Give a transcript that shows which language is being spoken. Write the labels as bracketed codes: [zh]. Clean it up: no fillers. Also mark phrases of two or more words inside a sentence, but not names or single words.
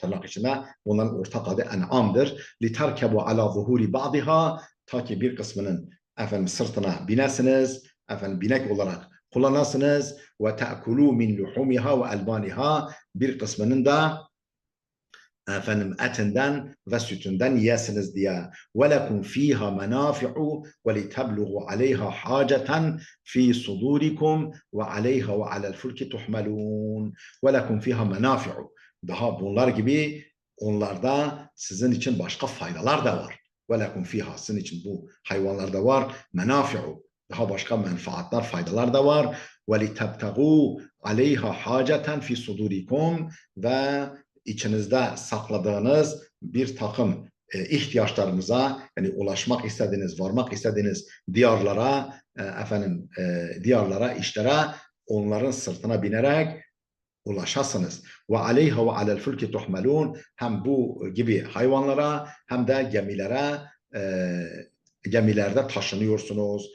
[tr] Tırnak içinde bunların ortak adı en'amdır. [ar] لتركبوا على ظهور بعضها [tr] ta ki bir kısmının sırtına binesiniz, binek olarak kullanasınız [ar] وتأكلوا من لحومها وألبانها [tr] bir kısmının da etinden ve sütünden yiyesiniz diye. [ar] وَلَكُمْ ف۪يهَا مَنَافِعُ وَلِتَبْلُغُوا عَلَيْهَا حَاجَةً ف۪ي صُدُورِكُمْ وَعَلَيْهَا وَعَلَى الْفُلْكِ تُحْمَلُونَ وَلَكُمْ ف۪يهَا مَنَافِعُ [tr] Daha bunlar gibi onlarda sizin için başka faydalar da var. [ar] وَلَكُمْ ف۪يهَا [tr] Sizin için bu hayvanlarda var. مَنَافِعُ Daha başka menfaatler, faydalar da var. [ar] وَلِتَبْتَغُوا عَلَيْهَا حَاجَةً ف۪ي صُدُورِكُمْ [tr] Ve içinizde sakladığınız bir takım ihtiyaçlarınıza yani ulaşmak istediğiniz, varmak istediğiniz diyarlara, diyarlara, işlere onların sırtına binerek ulaşasınız. [ar] وعليها وعلى الفلك تحملون [tr] hem bu gibi hayvanlara hem de gemilere gemilerde taşınıyorsunuz.